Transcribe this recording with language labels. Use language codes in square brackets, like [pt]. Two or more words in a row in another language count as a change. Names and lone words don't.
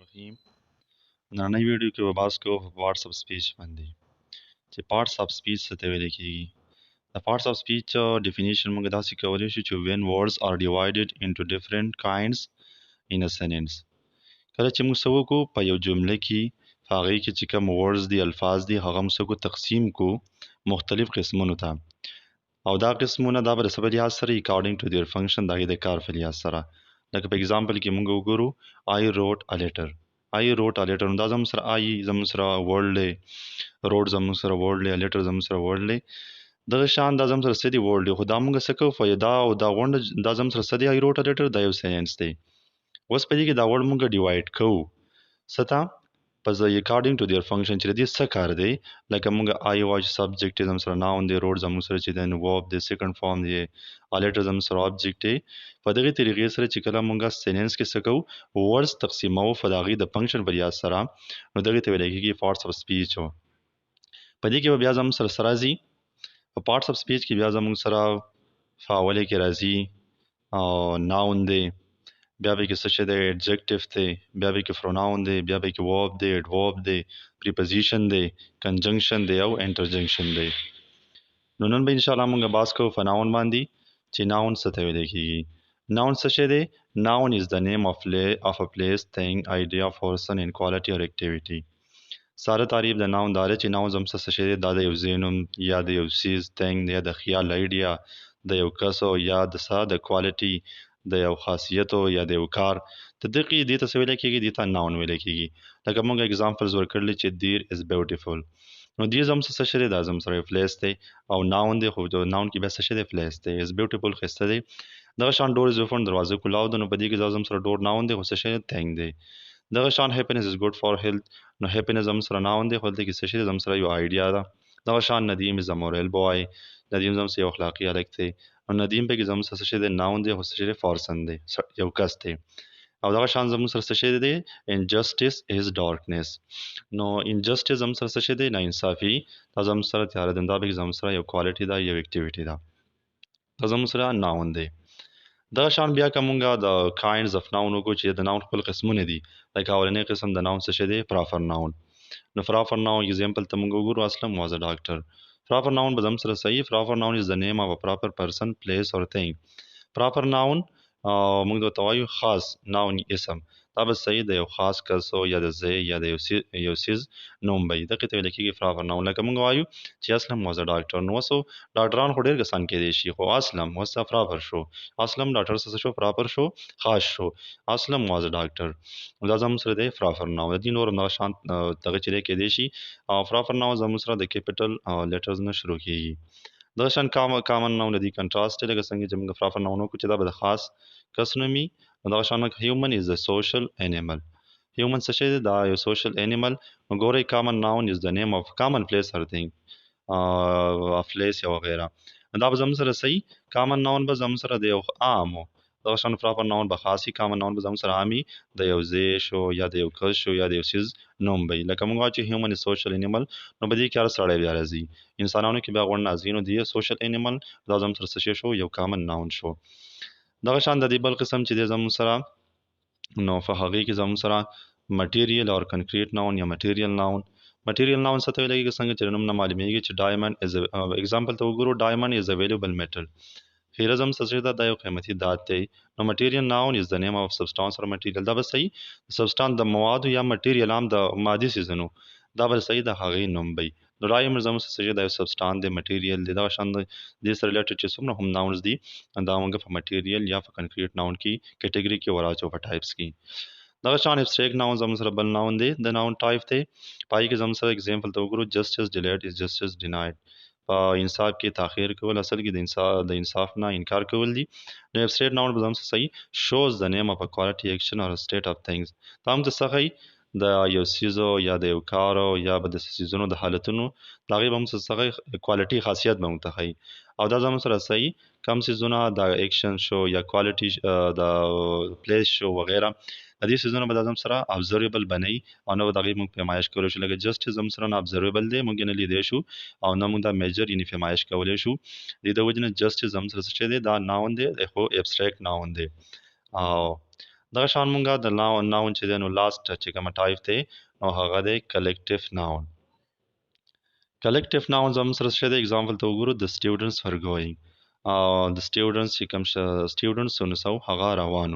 [ar] الرحیم. [ps] نننۍ ویډیو کې به بحث کوو په [en] parts of speech [ps] باندې چې [en] parts of speech [ps] څه ته ویل کېږي. د [en] parts of speech definition [ps] موږ داسې کولی شو چې [en] when words are divided into different kinds in a sentence. [ps] کله چې موږ څه وکړو په یو جمله کې په هغې کې چې کوم words دي الفاظ دي هغه موږ څه کړو تقسیم کړو مختلف قسمونو ته او دا قسمونه دا به د څه په لحاظ سره [en] according to their function [ps] د هغې د کار په لحاظ سره. لکه په اګزامپل کې موږ وګورو [en] I wrote a letter. I wrote a letter [ps] نو دا زموږ سره I زموږ سره word دی، wrote زموږ سره word دی، letter زموږ سره word دی. دغه شان دا زموږ سره څه دی word دی، خو دا موږ څه کوو دا او دا غونډه دا زموږ سره څه دی [en] I wrote a letter [ps] دا یو سینس دی. اوس په دې کې دا word موږ ډیوایډ کوو څه ته په [en] according to their function [ps] چې د دې څه کار دی. لکه موږ I وایو subject دی زموږ سره noun دی، wrote زموږ سره چې دی verb دی [en] second form [ps] دی، a letter زموږ سره object دی. په دغې طریقې سره چې کله موږ سینس کې څه کوو words تقسیموو په د هغې د function په لحاظ سره نو دغې ته ویل کېږي [en] parts of speech. [ps] په دې کې به بیا زموږ سره څه راځي په [en] parts of speech [ps] کې بیا زموږ سره په اوله کې راځي noun دی، بیا به کې څه شی دی adjective دی، بیا به کې pronoun دی، بیا به کې verb دی، adverb دی، preposition دی، conjunction دی او interjunction دی. نو نن به انشاءالله موږ بحث کوو په noun باندې چې noun څه ته ویل کېږي. noun څه شی دی؟ [en] noun is the name of a place, thing, idea, person in quality or activity. [ps] ساره تعریف د noun دا دی چې noun زموږ څه شی دی، دا د یو ځای نوم یا د یو څیز thing یا د خیال idea د یو کس او یا د څه د quality د یو خاصیتو یا د یو کار د دقیق دې ته څه ویل کېږي، دې ته noun ویل کېږي. لکه موږ اګزامپلز ورکړلي چې [en] deer is beautiful [ps] نو دې زموږ څه شی دی، دا زموږ سره یو پلیس دی او noun دی، خو د noun کې بیا څه شی دی پلیس دی. [en] is beautiful [ps] ښایسته دی. دغه شان [en] door is open [ps] دروازه کلاو ده نو په دې کې دا زموږ سره ډور noun دی خو څه شی دی thing دی. دغه شان [en] happiness is good for health [ps] نو happiness زموږ سره noun دی خو دلته کې څه شی دی زموږ سره یو idea ده. دغه شان ندیم [en] is a moral boy [ps] ندیم زموږ سره یو اخلاقي هلک دی نو ندیم پکې زموږ سره څه شی دی noun دی خو څه شی دی person دی یو کس دی. او دغه شان زموږ سره څه شی دی [en] injustice is darkness [ps] نو injustice زموږ سره څه شی دی ناانصافي دا زموږ سره تیاره ده دا پکې زموږ سره یو quality ده یو activity ده دا زموږ سره noun دی. دغه شان بیا که مونږ د [en] kinds of noun [ps] وګورو چې د noun خپل قسمونه دي لکه اولنی قسم د noun څه شی دی [en] proper noun [ps] نو [en] proper noun example [ps] ته مونږ وګورو [en] Aslam was a doctor. proper noun [ps] به زموږ سره صحیح [en] proper noun is the name of a proper person, place or thing. proper noun [ps] موږ ته وایو خاص noun اسم دا به صحیح د یو خاص کس او یا د ځای یا د یو څیز نوم به وي دغې ته ویل کېږي proper noun. لکه موږ وایو چې [en] Aslam was a doctor [ps] نو اوس ډاکټران خو ډېر کسان کېدی شي خو Aslam اوس proper شو Aslam ډاکټر څه شو proper شو خاص شو [en] Aslam was a doctor [ps] دا زموږ سره دی [en] proper noun. [ps] د دې نور همدغه شان دغه چې دی کېدی شي او [en] proper noun [ps] زموږ سره د [en] capital letters [ps] نه شروع کېږي. دغه شان [en] common noun [ps] د دې کنټراست دی لکه څنګه چې موږ [en] proper noun [ps] وکړو چې دا به د خاص کس نوم وي نو دغه شان [en] human is a social animal. [ps] human څه شی دی دا یو [en] social animal [ps] نو ګورئ [en] common noun is the name of common place or thing a place [ps] یا وغیره دا به زموږ سره صحیح [en] common noun [ps] به زموږ سره د یو عامو دغه شان [en] proper noun [ps] به خاص وي [en] common noun [ps] به زموږ سره عامي د یو ځای شو یا د یو کس شو یا د یو څیز نوم به وي. لکه موږ وایو چې [en] human is social animal [ps] نو په دې کې هر سړی بیا راځي انسانانو کې بیا غوړ نازي نو دی [en] social animal [ps] دا زموږ سره څه شی شو یو [en] common noun [ps] شو. دغه شان د دې بل قسم چې دی زموږ سره نو په هغې کې زموږ سره [en] material or concrete noun [ps] یا [en] material noun. material noun [ps] څه ته ویل کېږي څنګه چې د نوم نه معلومیږي چې [en] diamond is example [ps] ته وګورو [en] diamond is a valuable metal [ps] خیره زم څه شی ده دا یو قیمتي دات دی نو [en] material noun is the name of substance or material [ps] دا به صحیح substance د موادو یا material هم د مادي څیزونو دا به صحیح د هغې نوم وي. نو diamond زموږ څه شی دا یو substance دی material دی دغه شان دې سره related چې څومره هم nouns دي دا موږ په material یا په [en] concrete noun [ps] کې category کې وراچو په types کې. دغه شان [en] abstract noun [ps] زموږ سره بل noun دی د [en] noun type [ps] دی پای کې زموږ سره example ته وګورو [en] justice delayed is justice denied [ps] په انصاف کې تاخیر کول اصل کې د انصاف نه انکار کول دي. نو [en] abstract noun [ps] به زموږ صحیح [en] shows the name of a quality action or a state of things [ps] دا هم د صحیح د یو څیزو یا د یو کارو یا به د څیزونو د حالتونو د هغې به هم څه صحیح کوالټي خاصیت به موږ ته ښیي او دا زموږ سره صحیح کم څیزونه د ایکشن شو یا کوالټي د پلیس شو وغیره د دې څیزونو به دا زموږ سره observable بنوي او نه به د هغې موږ پیمایش کولی شو. لکه justice زموږ سره نه observable دی موږ یې نه لیدی شو او نه موږ دا میجر یعنې پیمایش کولی شو د دې د وجې نه justice زموږ سره څه شی دی دا noun دی خو [en] abstract noun [ps] دی. او دغه شان مونږه د ناون چې دی نو لاست چې کومه ټایپ دی نو هغه دی [en] collective noun. collective noun [ps] زموږ سره څه دی اگزامپل ته وګورو د [en] students were going [ps] د students چې کوم students نو سو هغه روانو.